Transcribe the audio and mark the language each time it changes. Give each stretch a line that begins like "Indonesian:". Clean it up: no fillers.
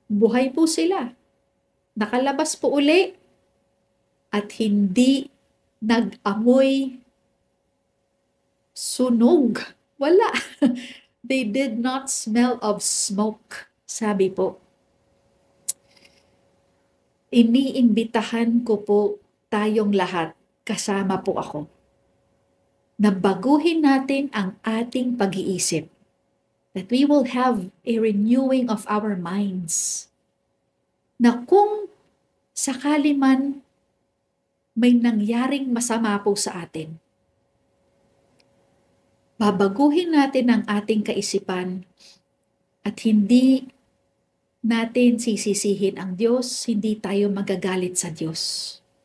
Filipino: Buhay po sila. Nakalabas po uli at hindi nag-amoy sunog. Wala.
English: They did not smell of smoke.
Filipino: Sabi po. Iniimbitahan ko po tayong lahat, kasama po ako, na baguhin natin ang ating pag-iisip.
English: That we will have a renewing of our minds.
Filipino: Na kung sakali man may nangyaring masama po sa atin, babaguhin natin ang ating kaisipan at hindi natin sisisihin ang Diyos, hindi tayo magagalit sa Diyos.